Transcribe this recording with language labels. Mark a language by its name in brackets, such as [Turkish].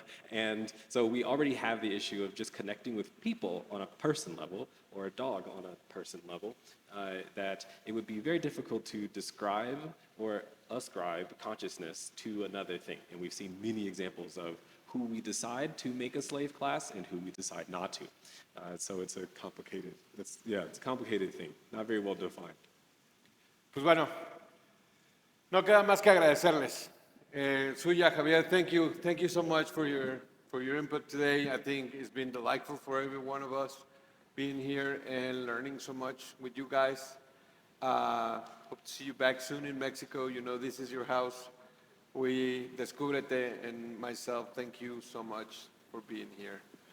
[English] And so we already have the issue of just connecting with people on a person level, or a dog on a person level, that it would be very difficult to describe or ascribe consciousness to another thing. And we've seen many examples of who we decide to make a slave class and who we decide not to. So it's a complicated thing, not very well defined. [Spanish] Pues bueno, no queda más que agradecerles. [English] Shuya, Javier, thank you so much for your input today. I think it's been delightful for every one of us being here and learning so much with you guys. Hope to see you back soon in Mexico. You know, this is your house. We, Descúbrete and myself, thank you so much for being here.